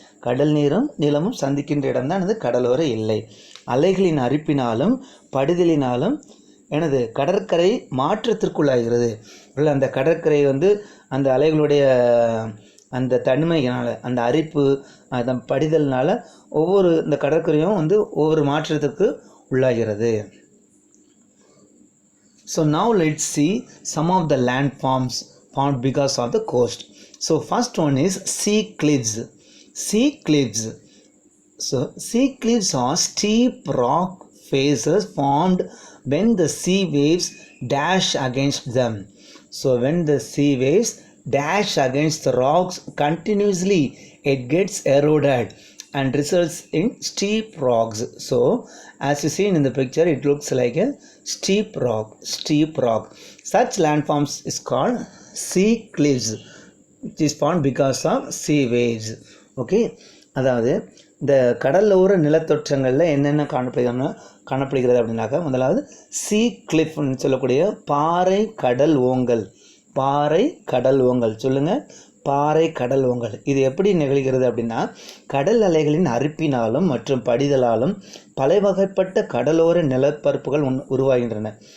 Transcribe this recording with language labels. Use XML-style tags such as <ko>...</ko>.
<ta>கடல் நீரும் நிலமும் சந்திக்கின்ற இடம் தான் எனது கடலோர எல்லை. அலைகளின் அரிப்பினாலும் படிதலினாலும் எனது கடற்கரை மாற்றத்திற்குள்ளாகிறது. அந்த கடற்கரை அந்த அலைகளுடைய அந்த தன்மையினால், அந்த அரிப்பு, அந்த படிதல்னால் ஒவ்வொரு இந்த கடற்கரையும் ஒவ்வொரு மாற்றத்துக்கு உள்ளாகிறது.</ta> <en>So now let's see some of the landforms formed because of the coast. So first one is sea cliffs. Sea cliffs. So sea cliffs are steep rock faces formed when the sea waves dash against them. So when the sea waves dash against the rocks continuously, it gets eroded and results in steep rocks. So as you see in the picture, it looks like a steep rock, steep rock. Such landforms is called sea cliffs, which is formed because of sea waves.</en> <ta>Okay, அதாவது இந்த கடலோர நிலத்தொற்றங்களில் என்னென்ன காணப்படுகிறது அப்படின்னாக்கா, முதலாவது சீ கிளிஃப்னு சொல்லக்கூடிய பாறை கடல் ஓங்கல். பாறை கடல் ஓங்கல் சொல்லுங்கள், பாறை கடல் ஓங்கல். இது எப்படி நிகழ்கிறது அப்படின்னா, கடல் அலைகளின் அரிப்பினாலும் மற்றும் படிதலாலும் பல வகைப்பட்ட கடலோர நிலப்பரப்புகள் உருவாகின்றன.</ta>